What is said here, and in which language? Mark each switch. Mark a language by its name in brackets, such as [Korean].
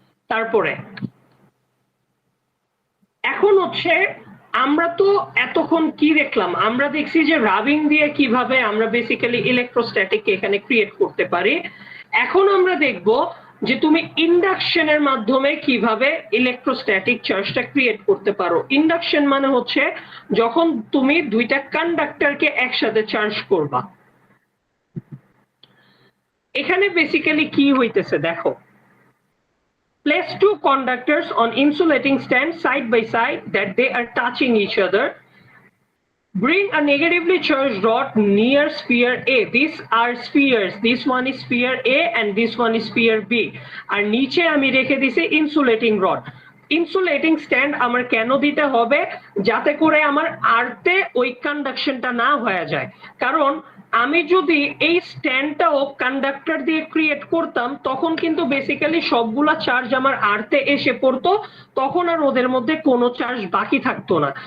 [Bangla] তারপরে এখন হচ্ছে আমরা তো এতক্ষণ কি দেখলাম, আমরা দেখছি যে রাবিং দিয়ে কিভাবে আমরা বেসিক্যালি ইলেকট্রোস্ট্যাটিক এখানে ক্রিয়েট করতে পারি। এখন আমরা দেখব যে তুমি ইন্ডাকশনের মাধ্যমে কিভাবে ইলেকট্রোস্ট্যাটিক চার্জটা ক্রিয়েট করতে পারো। ইন্ডাকশন মানে হচ্ছে যখন তুমি দুইটা কন্ডাক্টরকে একসাথে চার্জ করবা। এখানে বেসিক্যালি কি হইতেছে দেখো, [English] place two conductors on insulating stand side by side that they are touching each other. Bring a negatively charged rod near sphere A. These are spheres. This one is sphere A and this one is sphere B. [Bangla] আর নিচে আমি রেখে দিছি insulating rod. Insulating stand আমার কেন দিতে হবে? যাতে করে আমার আর্থে ওই কন্ডাকশনটা না হয়ে যায়। কারণ আমি যদি এই স্ট্যান্ডটাও কন্ডাক্টর দিয়ে ক্রিয়েট করতাম তখন কিন্তু বেসিক্যালি সবগুলা চার্জ আমার আর্থে এসে পড়তো, তখন আর ওদের মধ্যে কোনো চার্জ বাকি থাকতো না।